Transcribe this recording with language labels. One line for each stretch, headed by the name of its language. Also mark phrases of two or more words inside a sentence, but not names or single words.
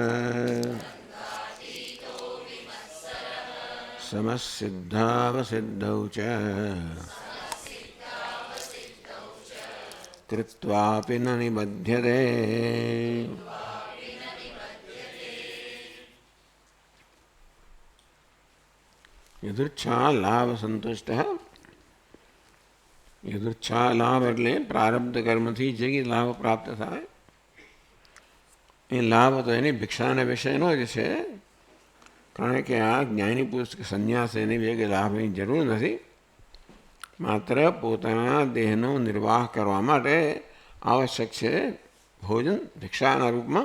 Sanskrit: समसिद्धावसिद्धौ च कृत्वापि न निबध्यते। यदृच्छा लाभ संतुष्ट है। यदृच्छा लाभ
Gujarati: એટલે પ્રારબ્ધ કર્મથી જે લાભ પ્રાપ્ત થાય એ લાભ તો એની ભિક્ષાના વિષયનો જ છે, કારણ કે આ જ્ઞાની પુરુષ કે સંન્યાસ એની કે લાભની જરૂર નથી, માત્ર પોતાના દેહનો નિર્વાહ કરવા માટે આવશ્યક છે ભોજન ભિક્ષાના રૂપમાં.